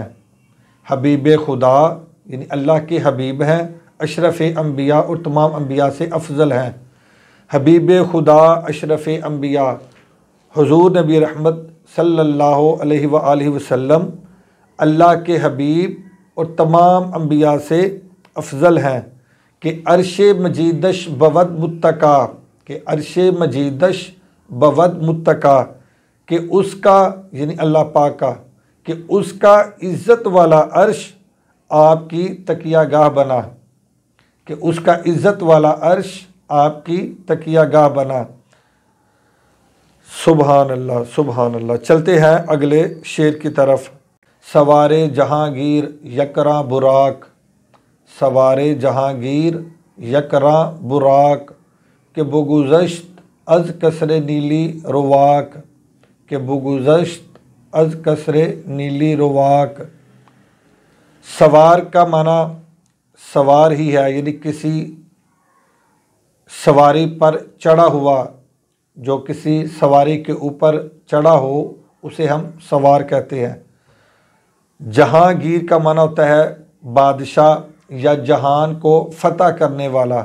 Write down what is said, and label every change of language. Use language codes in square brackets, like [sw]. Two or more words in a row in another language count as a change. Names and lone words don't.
[ur] حبیب خدا یعنی اللہ کے حبیب ہیں، اشرف انبیاء اور تمام انبیاء سے افضل ہیں۔ [fa] حبیب خدا اشرف انبیاء، [ur] حضور نبی رحمت [ar] صلی اللہ علیہ وآلہ وسلم [ur] اللہ کے حبیب اور تمام انبیاء سے افضل ہیں [fa] کہ عرش مجیدش بود متکا، کہ عرش مجیدش بود متکا، [ur] کہ اس کا یعنی اللہ پاک کا، کہ اس کا عزت والا عرش آپ کی تکیہ گاہ بنا، کہ اس کا عزت والا عرش آپ کی تکیہ گاہ بنا۔ [ar] سبحان اللہ سبحان اللہ۔ [ur] چلتے ہیں اگلے شعر کی طرف۔ [fa] سوار جہانگیر یکراں براق، سوار جہانگیر یکراں براق، کہ بگذشت از کسر نیلی رواق، کہ بگذشت از کسر نیلی رواق۔ [ur] سوار کا معنی سوار ہی ہے، یعنی کسی سواری پر چڑھا ہوا، جو کسی سواری کے اوپر چڑھا ہو اسے ہم سوار کہتے ہیں۔ جہانگیر کا معنی ہوتا ہے بادشاہ یا جہان کو فتح کرنے والا۔